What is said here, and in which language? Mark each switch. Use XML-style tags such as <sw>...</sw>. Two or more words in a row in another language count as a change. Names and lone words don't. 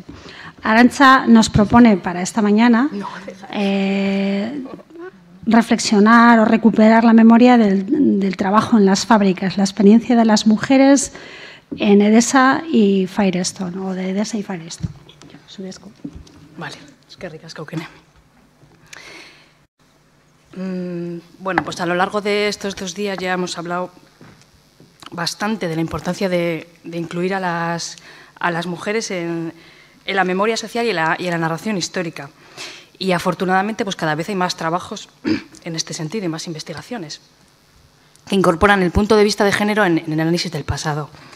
<es>Arantza nos propone para esta mañana reflexionar o recuperar la memoria del trabajo en las fábricas, la experiencia de las mujeres en Edesa y Firestone, o de Edesa y Firestone.</es> <eu>Vale, eskerrik asko, Kene.</eu> <es>Bueno, pues a lo largo de estos 2 días ya hemos hablado bastante de la importancia de incluir a las mujeres en la memoria social y en la narración histórica. Y afortunadamente pues cada vez hay más trabajos en este sentido y más investigaciones que incorporan el punto de vista de género en el análisis del pasado.</es>